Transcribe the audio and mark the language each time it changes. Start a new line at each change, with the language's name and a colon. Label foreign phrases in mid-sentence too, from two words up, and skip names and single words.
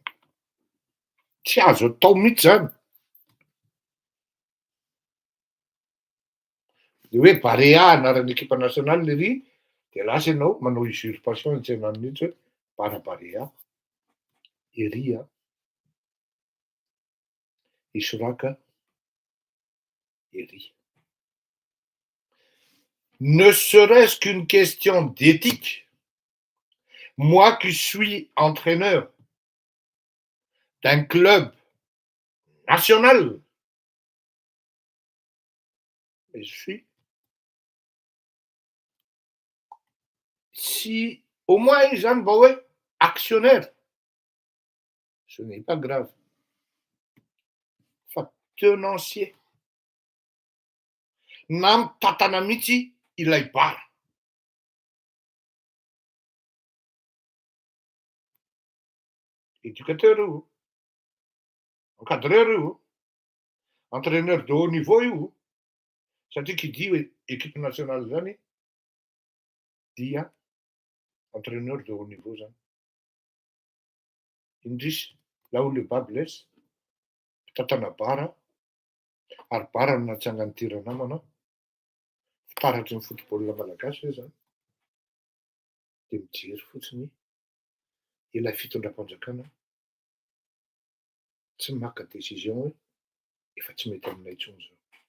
Malagasy: Tsy azo atao mihitsy zany. De hoe barea anaran'ny ekipa nasionaly lery de lasa ianao manao usurpation an-tsenany mihitsy hoe barea. Ery a. Isoraka ery.
French: Ne serait-ce qu'une question d'éthique. Moi qui suis entraîneur d'un club national, et je suis, si au moins ils en voient actionnaire, ce n'est pas grave.
Malagasy: Fa tenancier. Na mitantana mihitsy ilay bara. éducateur io, encadreur io,
French: entraîneur de haut niveau
Malagasy: io, satria kidia hoe
French: équipe nationale
Malagasy: zany dia
French: entraîneur de haut niveau
Malagasy: zany.
French: Indrisy là où le bas blesse,
Malagasy: mpitantana bara, ary bara no natsangany tia namana, fitaratry ny football malagasy hoe zany. De mijery fotsiny ilay fitondram-panjakana tsy maka décision hoe efa tsy mety aminay intsony zao.